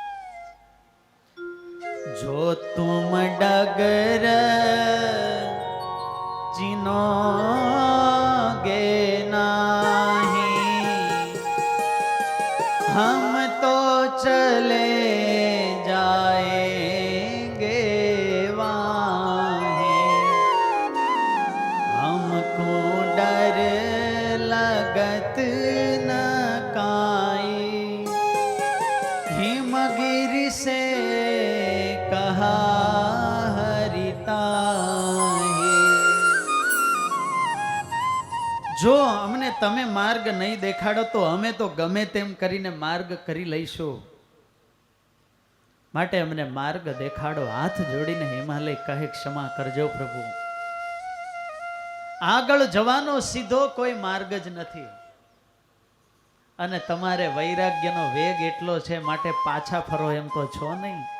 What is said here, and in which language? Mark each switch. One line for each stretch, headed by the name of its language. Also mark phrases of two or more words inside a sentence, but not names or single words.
Hindi: जो तुम डगर चिनोगे नहीं, हम तो चले जाएंगे वाहे, हमको डर लगत न काई, हिमगिर से कहा हरिताहे.
Gujarati: જો અમને તમે માર્ગ નહીં દેખાડો તો અમે તો ગમે તેમ કરીને માર્ગ કરી લઈશું, માટે અમને માર્ગ દેખાડો. હાથ જોડીને હિમાલય કહે, ક્ષમા કરજો પ્રભુ, આગળ જવાનો સીધો કોઈ માર્ગ જ નથી, અને તમારે વૈરાગ્યનો વેગ એટલો છે માટે પાછા ફરો એમ તો છો નહીં.